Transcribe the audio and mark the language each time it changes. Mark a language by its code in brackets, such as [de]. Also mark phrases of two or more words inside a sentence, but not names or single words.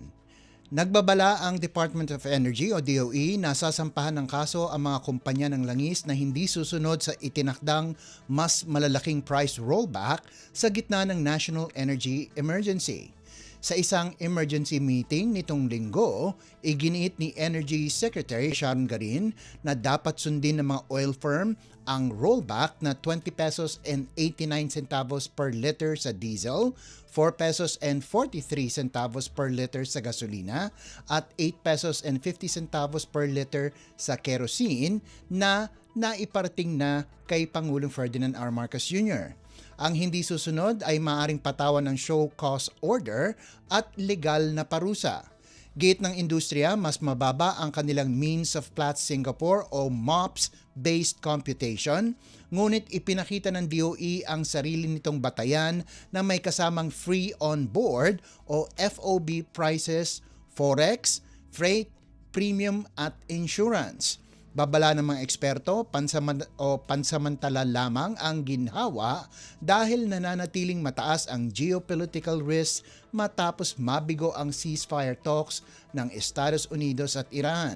[tl] Nagbabala ang Department of Energy o DOE na sasampahan ng kaso ang mga kumpanya ng langis na hindi susunod sa itinakdang mas malalaking [en] price rollback [tl] sa gitna ng [en] national energy emergency. [tl] Sa isang [en] emergency meeting [tl] nitong linggo, iginiit ni Energy Secretary Sharon Garin na dapat sundin ng mga [en] oil firm [tl] ang rollback na [en] 20 pesos and 89 centavos per liter [tl] sa diesel, [en] 4 pesos and 43 centavos per liter [tl] sa gasolina, at [en] 8 pesos and 50 centavos per liter [tl] sa kerosene na naiparating na kay Pangulong Ferdinand R. Marcos Jr. Ang hindi susunod ay maaaring patawan ng [en] show cause order [tl] at legal na parusa. Gate ng industriya, mas mababa ang kanilang Means of Platts Singapore o [en] MOPS-based computation, [tl] ngunit ipinakita ng DOE ang sarili nitong batayan na may kasamang [en] free on board [tl] o [en] FOB prices, [tl] forex, freight, premium at insurance. Babala ng mga eksperto, pansamantala lamang ang ginhawa dahil nananatiling mataas ang [en] geopolitical risk [tl] matapos mabigo ang [en] ceasefire talks [tl] ng Estados Unidos at Iran.